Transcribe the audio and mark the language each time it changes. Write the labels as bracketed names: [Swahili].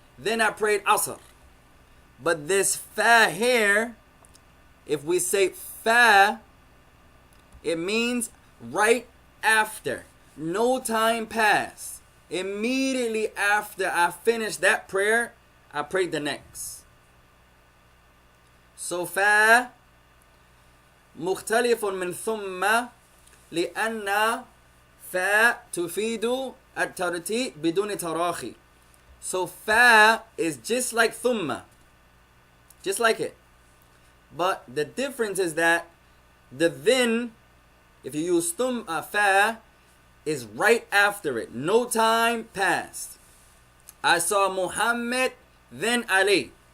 [English] Then I prayed asr. But this fa here, if we say fa, it means right after. No time passed. Immediately after I finished that prayer, I prayed the next. [Arabic] So fa مختلف من ثم لأن fa تفيد الترتيب بدون تراخي. [English] So fa is just like thumma, just like it. But the difference is that the then, if you use fa, is right after it. No time passed. I saw Muhammad, then Ali.